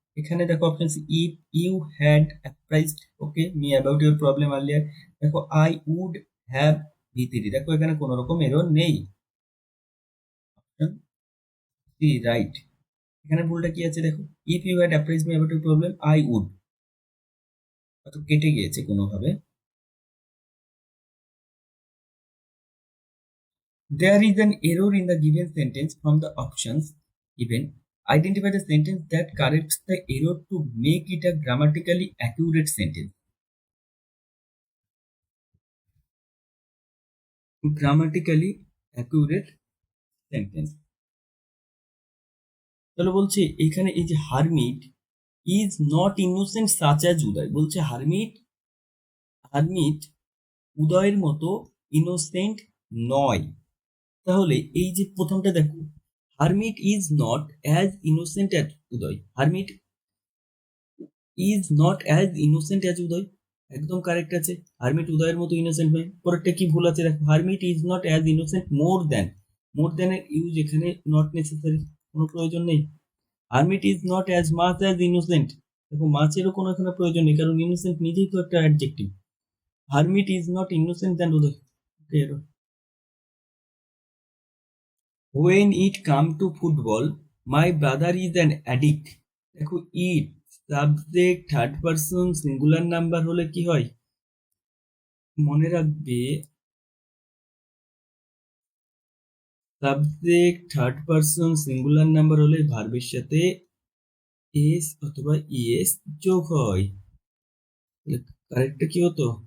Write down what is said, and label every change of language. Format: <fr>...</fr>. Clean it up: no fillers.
<bn>এখানে দেখো</bn> <en>option if you had apprised okay me about your problem earlier, দেখো I would have V three,</en> <bn>দেখো এখানে কোনো রকম এরর নেই।</bn> <en>Option C right.</en> <bn>এখানে ভুলটা কি আছে দেখো,</bn> <en>if you had apprised me about your problem I would,</en> <bn>অত কেটে গিয়েছে কোনোভাবে।</bn> <en>There is an error in the given sentence from the options given. Identify the sentence that corrects the error to make it a grammatically accurate sentence. Grammatically accurate sentence.</en> <bn>তাহলে বলছে এখানে এই যে</bn> <en>hermit is not innocent such as Uday,</en> <bn>বলছে hermit, hermit উদয়ের মতো innocent নয়। তাহলে এই যে প্রথমটা দেখো,</bn> <en>hermit is not as innocent as Uday, hermit is not as innocent as Uday,</en> <bn>একদম কারেক্ট আছে। হারমিট উদয়ের মতো ইনোসেন্ট নয়। পরেরটা কি ভুল আছে দেখো,</bn> <en>hermit is not as innocent more than,</en> <bn>more than এর ইউজ এখানে নট নেসেসারি, কোনো প্রয়োজন নেই।</bn> <en>hermit is not as much as innocent,</en> <bn>দেখো মাচেরও কোনো এখানে প্রয়োজন নেই, কারণ ইনোসেন্ট নিজেই তো একটা adjective.</bn> <en>Hermit is not innocent than Uday. When it come to football, my brother is an addict.</en> <bn>দেখো it subject third person singular number হলে কি হয় মনে রাখবে, subject third person singular number হলে ভার্বের সাথে এস অথবা ইএস যোগ হয়। কারেক্টটা কি হতো?</bn>